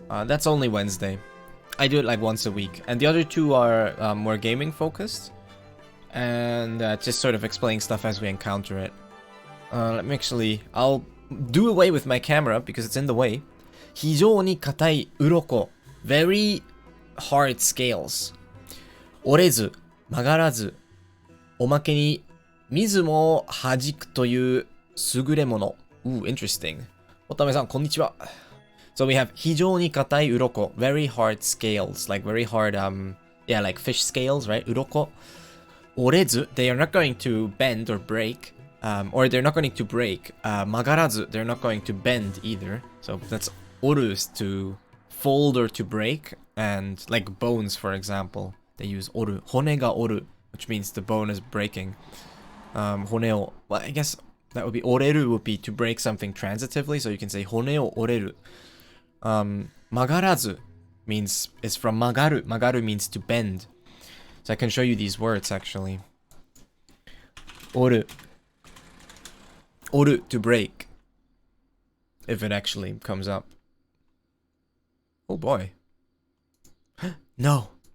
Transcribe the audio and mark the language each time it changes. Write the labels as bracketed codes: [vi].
[en] That's only Wednesday. I do it like once a week. And the other 2 are more gaming focused. And just sort of explaining stuff as we encounter it. Let me actually... I'll do away with my camera because it's in the way. [ja] 非常に硬い鱗 [en] Very hard scales. [ja] 折れず、曲がらず、おまけに水も弾くという優れもの。 [en] Ooh, interesting. [ja] おためさん、こんにちは。 [en] So we have [ja] 非常に硬い鱗 [en] Very hard scales. Like very hard, yeah, like fish scales, right? [ja] 鱗。 [en] 折れず They are not going to bend or break. Or they're not going to break. 曲がらず They're not going to bend either. So that's 折る is to fold or to break. And like bones, for example, they use 折る。 [ja] 骨が折る [en] which means the bone is breaking. 骨を well, I guess that would be 折れる would be to break something transitively. So you can say [ja] 骨を折れる。 [en] 曲がらず means is from 曲がる。曲がる means to bend. So I can show you these words actually. 折る Oru to break. If it actually comes up. Oh boy. No.